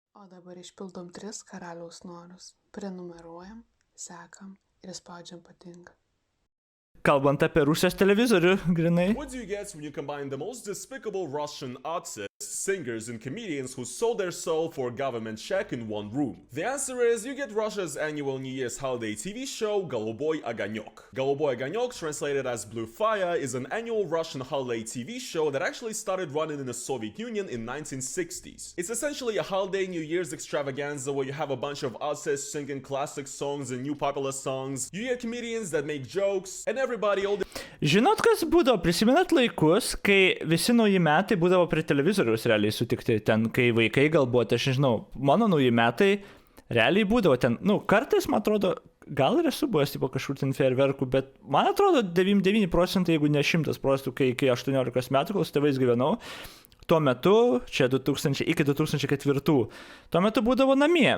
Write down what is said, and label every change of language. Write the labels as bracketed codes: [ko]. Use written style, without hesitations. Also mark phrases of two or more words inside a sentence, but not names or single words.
[lt] O dabar išpildom 3 karaliaus norus. Prenumeruojam, sekam ir spaudžiam patinka. Kalbant apie Rusijos televizorių, grinai. [en] What do you get when you combine the most despicable Russian artists, singers and comedians who sold their soul for a government check in one room? The answer is you get Russia's annual New Year's holiday TV show Голубой огонек. Голубой огонек, translated as Blue Fire, is an annual Russian holiday TV show that actually started running in the Soviet Union in 1960s. It's essentially a holiday New Year's extravaganza where you have a bunch of artists singing classic songs and new popular songs. You get comedians that make jokes and everybody. [lt] Žinot, kas būdavo? Prisimenat laikus, kai visi nauji metai būdavo prie televizoriaus realiai sutikti. Ten, kai vaikai galbūt, aš nežinau, mano nauji metai realiai būdavo ten, kartais, man atrodo, gal ir esu buvęs tipo kažkur ten fejerverkų, bet man atrodo 99%, jeigu ne 100%, kai iki 18 metų, kol su tėvais gyvenau, tuo metu, čia iki 2004, tuo metu būdavo namie.